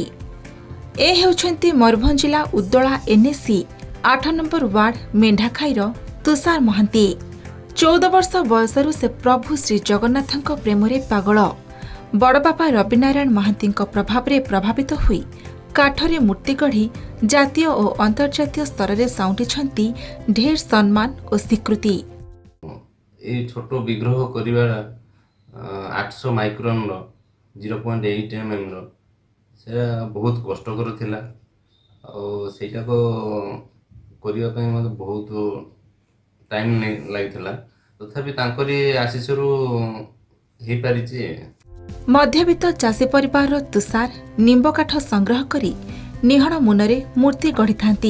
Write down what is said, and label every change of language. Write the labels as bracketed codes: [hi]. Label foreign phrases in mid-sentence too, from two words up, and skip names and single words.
[or] ଏ ହେଉଛନ୍ତି ମୟୂରଭଞ୍ଜ ଜିଲ୍ଲା ଉଦଳା ଏନ୍ଏସି 8 ନମ୍ବର ୱାର୍ଡ ମେଣ୍ଢାଖାଇର ତୁଷାର ମହାନ୍ତି। 14 ବର୍ଷ ବୟସରୁ ସେ ପ୍ରଭୁ ଶ୍ରୀ ଜଗନ୍ନାଥଙ୍କ ପ୍ରେମରେ ପାଗଳ। ବଡ଼ବାପା ରବିନାରାୟଣ ମହାନ୍ତିଙ୍କ ପ୍ରଭାବରେ ପ୍ରଭାବିତ ହୋଇ କାଠରେ ମୂର୍ତ୍ତି ଗଢ଼ି ଜାତୀୟ ଓ ଅନ୍ତର୍ଜାତୀୟ ସ୍ତରରେ ସାଉଁଟିଛନ୍ତି ଢେର ସମ୍ମାନ ଓ ସ୍ୱୀକୃତି। ଏଇ ଛୋଟ ବିଗ୍ରହ କରିବା 800 মাইক্রন 0.8 mm ସେଟା ବହୁତ କଷ୍ଟକର ଥିଲା ଆଉ ସେଇଟାକୁ କରିବା ପାଇଁ ମୋତେ ବହୁତ ଟାଇମ୍ ଲାଗିଥିଲା। ତଥାପି ତାଙ୍କରି ଆଶୀଷରୁ ହେଇପାରିଛି। ମଧ୍ୟବିତ୍ତ ଚାଷୀ ପରିବାରର ତୁଷାର ନିମ୍ବ କାଠ ସଂଗ୍ରହ କରି ନିହଣ ମୁନରେ ମୂର୍ତ୍ତି ଗଢ଼ିଥାନ୍ତି।